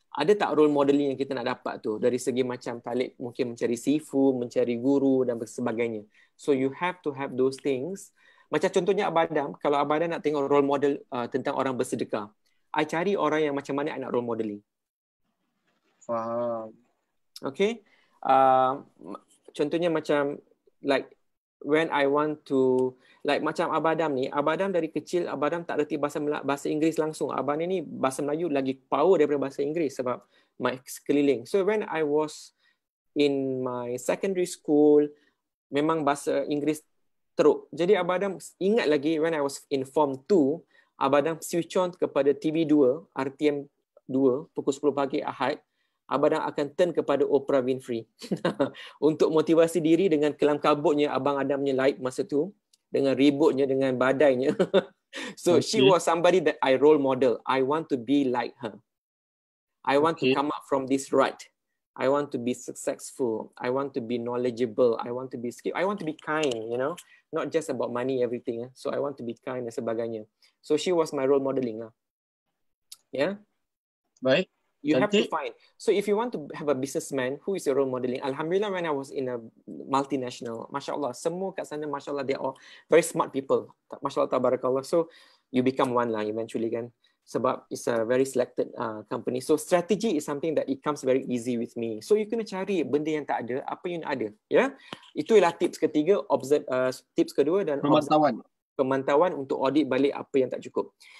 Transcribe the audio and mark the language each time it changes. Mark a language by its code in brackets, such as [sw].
[ms] Ada tak role modeling yang kita nak dapat tu dari segi macam Talib mungkin mencari sifu, mencari guru dan sebagainya. [en] So you have to have those things. [ms] Macam contohnya Abadam, kalau Abadam nak tengok role model tentang orang bersedekah, I cari orang yang macam mana I nak role modeling. Faham. Okay. Contohnya macam like [en] when I want to like [ms] macam Abah Adam ni, Abah Adam dari kecil Abah Adam tak reti bahasa Inggeris langsung. Abah ni bahasa Melayu lagi power daripada bahasa Inggeris sebab my sekeliling. [en] So when I was in my secondary school, [ms] memang bahasa Inggeris teruk. Jadi Abah Adam ingat lagi [en] when I was in form 2, [ms] Abah Adam switch on kepada TV2, RTM 2 pukul 10 pagi Ahad. Abang Adam akan turn kepada Oprah Winfrey untuk motivasi diri dengan kelam kabutnya Abang Adamnya like masa tu, dengan ributnya, dengan badainya. [en] So she was somebody that I role model. I want to be like her. I want to come up from this rut. I want to be successful. I want to be knowledgeable. I want to be skilled. I want to be kind, you know, not just about money, everything. So I want to be kind [ms] dan sebagainya. [en] So she was my role modeling lah. Yeah. [ms] Baik. [en] You have to find. So if you want to have a businessman, who is your role modeling? Alhamdulillah, when I was in a multinational, Masya Allah, [ms] semua kat sana, [en] Masya Allah, they are all very smart people. Masya Allah, tabarakallah. So you become one lah eventually kan. Sebab it's a very selected company. So strategy is something that it comes very easy with me. [ms] So you kena cari benda yang tak ada, apa yang ada. Ya, itu ialah tips ketiga. Tips kedua dan pemantauan untuk audit balik apa yang tak cukup.